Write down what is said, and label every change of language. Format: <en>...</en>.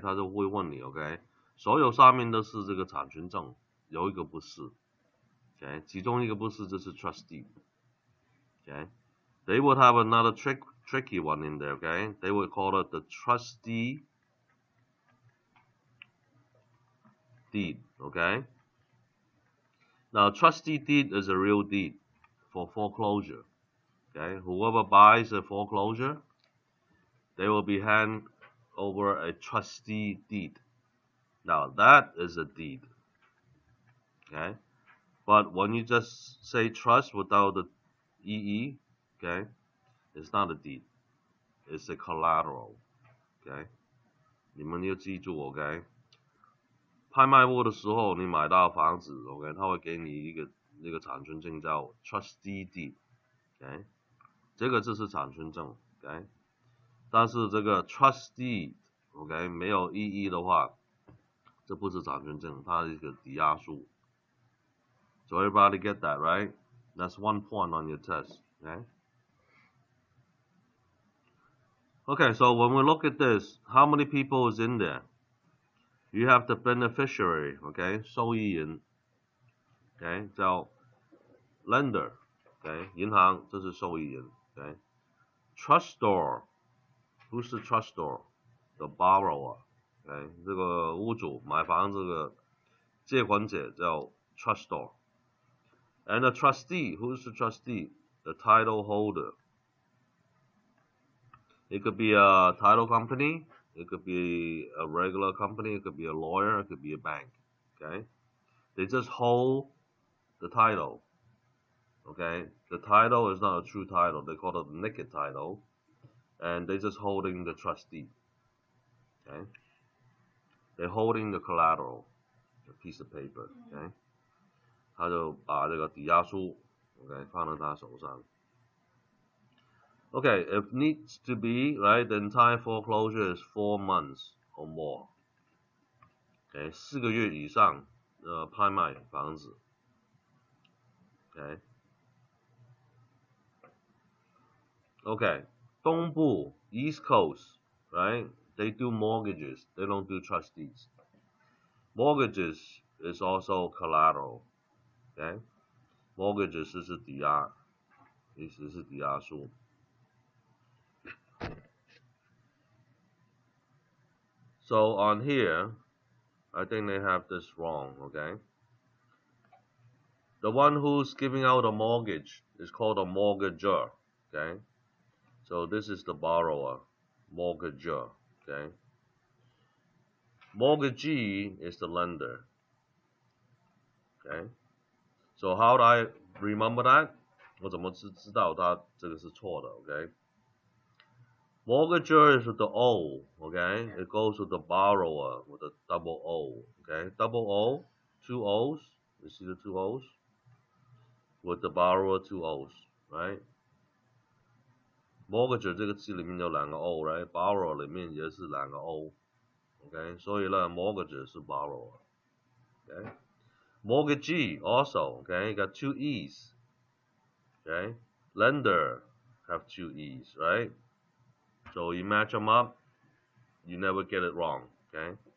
<zh>他就会问你 ，OK？所有上面都是这个产权证，有一个不是 ，OK？其中一个不是就是 trust deed, okay?</zh> <en>They would have another tricky one in there, okay? They would call it the trustee deed, okay? Now, trustee deed is a real deed for foreclosure. Okay, whoever buys a foreclosure, they will be hand over a trustee deed. Now, that is a deed. Okay, but when you just say trust without the EE, okay, it's not a deed. It's a collateral.</en> <zh>Okay， 你们要记住 ，OK。拍卖屋的时候，你买到房子 ，OK， 他会给你一个产权证叫 trustee deed，OK， 这个就是产权证 ，OK。但是这个 trustee，OK， 没有意义的话，这不是产权证，它是一个抵押书。</zh> <en>So everybody get that, right? That's 1 point on your test, okay? Okay, so when we look at this, how many people is in there? You have the beneficiary, okay,</en> <zh>受益人</zh> <en>，okay, 叫 lender, okay,</en> <zh>银行这是受益人</zh> <en>，okay. Trustor, who's the trustor? The borrower,</en> <zh>okay, 这个屋主买房这个借款者叫 trustor.</zh> <en>And the trustee, who's the trustee? The title holder. It could be a title company, it could be a regular company, it could be a lawyer, it could be a bank, okay? They just hold the title, okay? The title is not a true title, they call it a naked title, and they're just holding the trustee, okay? They're holding the collateral, a piece of paper, okay?</en> <zh>他就把这个抵押书 ，OK， 放在他手上。</zh> <en>Okay, if needs to be, right, the entire foreclosure is 4 months or more.</en> <zh>Okay, 4个月以上拍卖房子。</zh> <en>Okay. Okay,</en> <zh>东部</zh> <en>East Coast, right? They do mortgages. They don't do trustees. Mortgages is also collateral.</en> <zh>Okay, mortgages 是抵押，意思是抵押书。</zh> <en>So on here, I think they have this wrong, okay? The one who's giving out a mortgage is called a mortgagor, okay? So this is the borrower, mortgagor, okay? Mortgagee is the lender, okay? So how do I remember that?</en> <zh>我怎么知道它这个是错的 ，okay?</zh> <en>Mortgagor is with the O, okay? It goes with the borrower with a double O, okay? Double O, 2 O's. You see the 2 O's? With the borrower 2 O's, right?</en> <zh>Mortgagor 这个字里面有2个 O, right? Borrower 里面也是2个 O, okay? 所以呢 mortgagor 是 borrower, okay?</zh> <en>Mortgagee also, okay? Got 2 E's, okay? Lender have 2 E's, right? So you match them up, you never get it wrong, okay?</en>